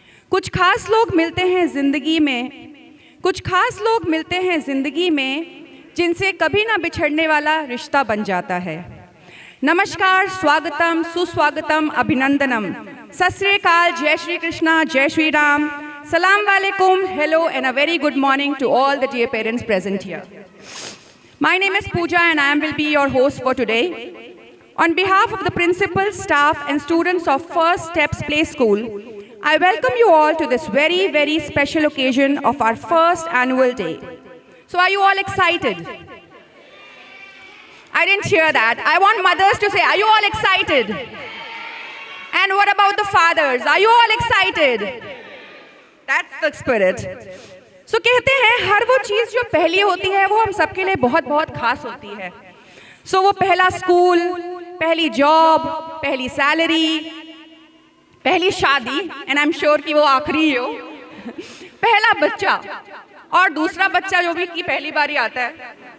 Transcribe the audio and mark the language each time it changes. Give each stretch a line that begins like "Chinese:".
Hindi: कुछ खास लोग मिलते हैं जिंदगी में, कुछ खास लोग मिलते हैं जिंदगी में, जिनसे कभी ना बिछड़ने वाला रिश्ता बन जाता है। नमस्कार, स्वागतम, सुस्वागतम, अभिनंदनम, सत श्री अकाल, जय श्री कृष्णा, जय श्री राम, सलाम वालेकुम,
English: hello and a very good morning to all the dear parents present here. My name is Pooja and I will be your host for today. On behalf of the principal, staff and students of First Steps Play School, I welcome you all to this very, very special occasion of our first annual day. So are you all excited? I didn't hear that. I want mothers to say, are you all excited? And what about the fathers? Are you all excited? That's the spirit.
Hindi: So कहते हैं हर वो चीज़ जो पहली होती है वो हम सबके लिए बहुत बहुत खास होती है। So वो पहला स्कूल, पहली जॉब, पहली सैलरी, पहली शादी,
English: and I'm sure
Hindi: कि वो आखिरी हो, पहला बच्चा और दूसरा बच्चा जो भी की पहली बारी आता है।